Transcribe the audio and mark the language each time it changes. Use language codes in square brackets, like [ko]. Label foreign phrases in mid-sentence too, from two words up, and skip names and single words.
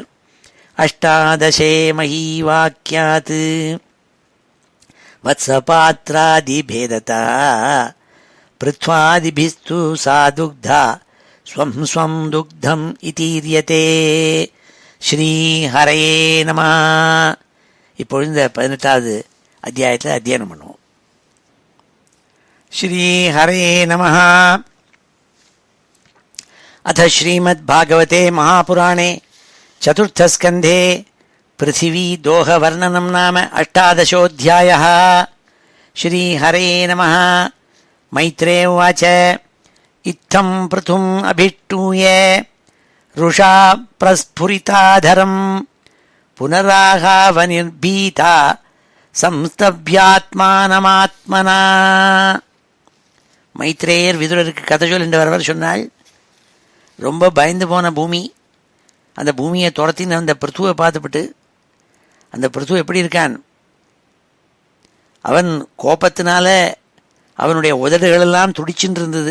[sa] अष्टादशे मही वाक्यात् वत्सपात्रादिभेदतः पृथ्व्यादिभिस्तु सा दुग्धा स्वं स्वं दुग्धम् इतीर्यते. श्रीहरये नमः. [ta] இப்பொழுது இந்த 18வது அத்தியாயத்தில் அத்தியனம் பண்ணுவோம். [sa] श्रीहरये नमः. अथ श्रीमद्भागवते महापुराणे चतुर्थस्कन्धे पृथिवी दोहवर्णनं नाम 18 श्रीहरे नमः. मैत्रेय उवाच इत्थं पृथुम् अभिष्टूय रुषा प्रस्फुरिताधरं पुनराहावनिर्भीता संस्तभ्यात्मानमात्मना. [ta] மைத்ரேயர் விதுரருக்கு கதை சொல்லின்றவர் சொன்னாள், ரொம்ப பயந்து போன பூமி, அந்த பூமியை துரத்தின்னு அந்த பிருத்துவை பார்த்துவிட்டு, அந்த பிருத்து எப்படி இருக்கான், அவன் கோபத்தினால அவனுடைய உதடுகளெல்லாம் துடிச்சுட்டு இருந்தது.